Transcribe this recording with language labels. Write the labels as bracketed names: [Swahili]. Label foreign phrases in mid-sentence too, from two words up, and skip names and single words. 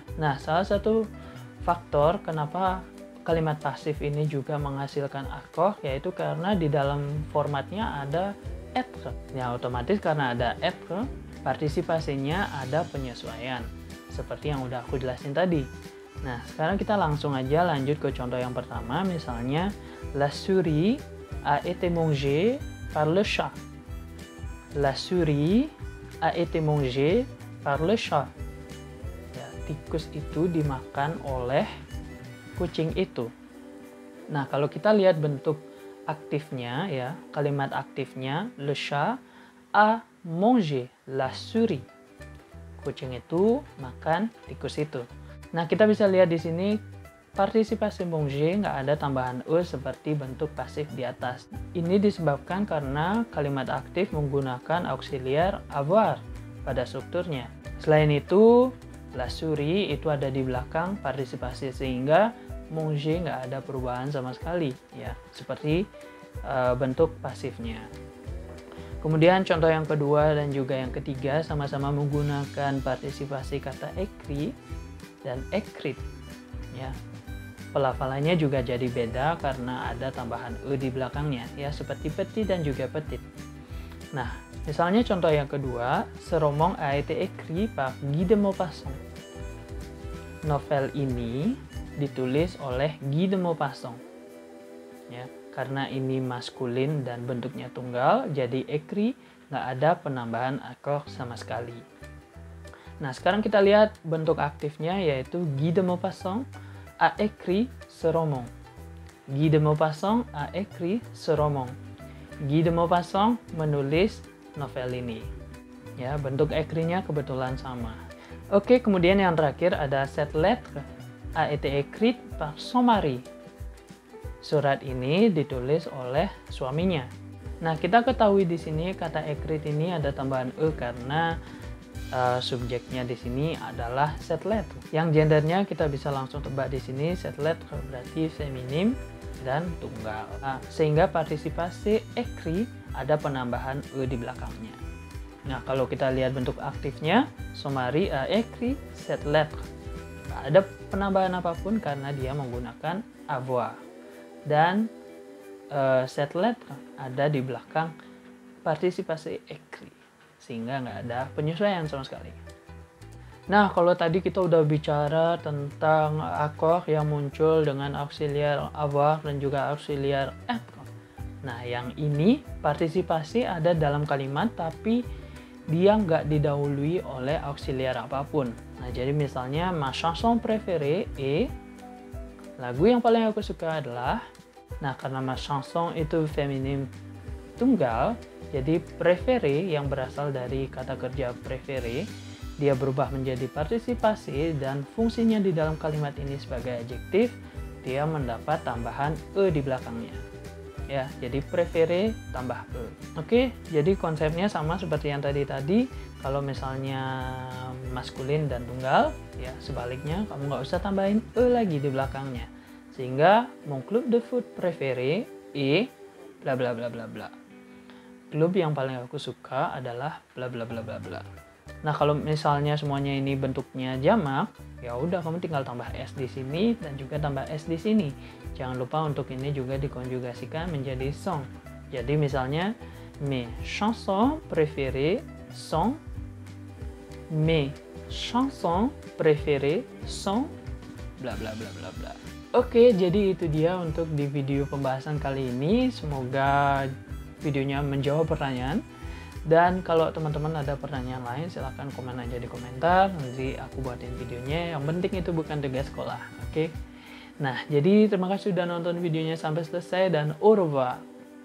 [Indonesian] Nah, salah satu faktor kenapa kalimat pasif ini juga menghasilkan akord yaitu karena di dalam formatnya ada être. Ya, otomatis karena ada être, partisipasinya ada penyesuaian. Seperti yang udah aku jelasin tadi. Nah, sekarang kita langsung aja lanjut ke contoh yang pertama. Misalnya, [French] la souris a été mangée par le chat. La souris a été mangée par le chat. [Indonesian] Ya, tikus itu dimakan oleh kucing itu. Nah, kalau kita lihat bentuk aktifnya ya, kalimat aktifnya, [French] le chat a mangé la souris. [Indonesian] Kucing itu makan tikus itu. Nah, kita bisa lihat di sini partisipasi manger nggak ada tambahan e seperti bentuk pasif di atas. Ini disebabkan karena kalimat aktif menggunakan auxiliar avoir pada strukturnya. Selain itu, [French] la souris [Indonesian] itu ada di belakang partisipasi sehingga manger nggak ada perubahan sama sekali ya, seperti bentuk pasifnya. Kemudian contoh yang kedua dan juga yang ketiga sama-sama menggunakan partisipasi kata écrit dan écrit ya. Pelafalannya juga jadi beda karena ada tambahan e di belakangnya ya, seperti petit dan juga petite. Nah, misalnya contoh yang kedua, [French] ce roman a été écrit par Guy de Maupassant. [Indonesian] Novel ini ditulis oleh Guy de Maupassant. Ya, karena ini maskulin dan bentuknya tunggal, jadi écrit nggak ada penambahan akord sama sekali. Nah, sekarang kita lihat bentuk aktifnya yaitu [French] Guy de Maupassant a écrit ce roman. Guy de Maupassant a écrit ce roman. [Indonesian] Guy de Maupassant menulis novel ini. Ya, bentuk écrit-nya kebetulan sama. Oke, kemudian yang terakhir ada [French] cette lettre a été écrite par son mari. [Indonesian] Surat ini ditulis oleh suaminya. Nah, kita ketahui di sini kata écrit ini ada tambahan e karena subjeknya di sini adalah [French] cette lettre. [Indonesian] Yang gendernya kita bisa langsung tebak di sini, [French] cette lettre [Indonesian] berarti feminim dan tunggal. Nah, sehingga partisipasi écrit ada penambahan e di belakangnya. Nah, kalau kita lihat bentuk aktifnya, [French] son mari a écrit cette lettre. [Indonesian] Nggak ada penambahan apapun karena dia menggunakan avoir. Dan [French] cette lettre [Indonesian] ada di belakang partisipasi écrit sehingga nggak ada penyesuaian sama sekali. Nah, kalau tadi kita udah bicara tentang akord yang muncul dengan auxiliar avoir dan juga auxiliar être. Nah, yang ini partisipasi ada dalam kalimat tapi dia nggak didahului oleh auxiliar apapun. Nah, jadi misalnya [French] ma chanson préférée est, [Indonesian] lagu yang paling aku suka adalah. Nah, karena [French] ma chanson [Indonesian] itu feminim tunggal, jadi préféré yang berasal dari kata kerja préféré, dia berubah menjadi partisipasi dan fungsinya di dalam kalimat ini sebagai adjektif, dia mendapat tambahan e di belakangnya. Ya, jadi préféré tambah e. Oke, jadi konsepnya sama seperti yang tadi. Kalau misalnya maskulin dan tunggal, ya sebaliknya kamu nggak usah tambahin e lagi di belakangnya. [French] Sehingga mon club de foot préféré est bla bla bla bla bla. [Indonesian] Klub yang paling aku suka adalah bla bla bla bla bla. Nah, kalau misalnya semuanya ini bentuknya jamak, ya udah kamu tinggal tambah s di sini dan juga tambah s di sini. Jangan lupa untuk ini juga dikonjugasikan menjadi sont. Jadi misalnya [French] mes chansons préférées sont, mes chansons préférées sont bla bla bla bla bla. [Indonesian] Oke, jadi itu dia untuk di video pembahasan kali ini. Semoga videonya menjawab pertanyaan. Dan kalau teman-teman ada pertanyaan lain, silahkan komen aja di komentar. Nanti aku buatin videonya. Yang penting itu bukan tugas sekolah, oke? Nah, jadi terima kasih sudah nonton videonya sampai selesai dan [French] au revoir.